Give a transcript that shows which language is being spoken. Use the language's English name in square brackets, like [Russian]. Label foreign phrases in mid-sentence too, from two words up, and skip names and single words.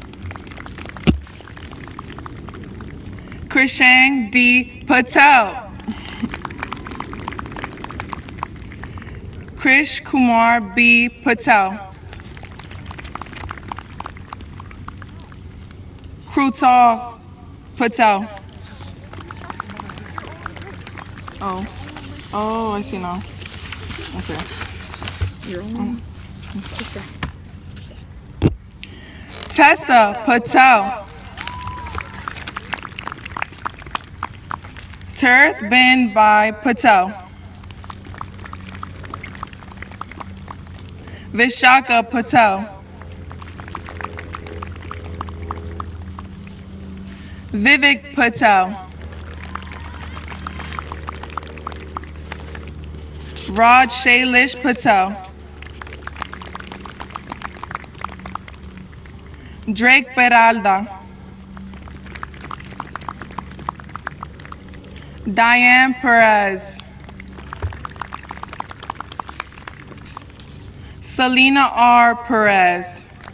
[English] Krishang D. Patel. Krish Kumar B. Patel. Krutal Patel. Oh, I see now. Okay. Your own. Just that. Tessa Patel. Tirth Bin Bhai Patel. Vishaka Patel. Vivek Patel. Raj Shailesh Patel. Drake Peralta. Diane Perez. Selena R. Perez.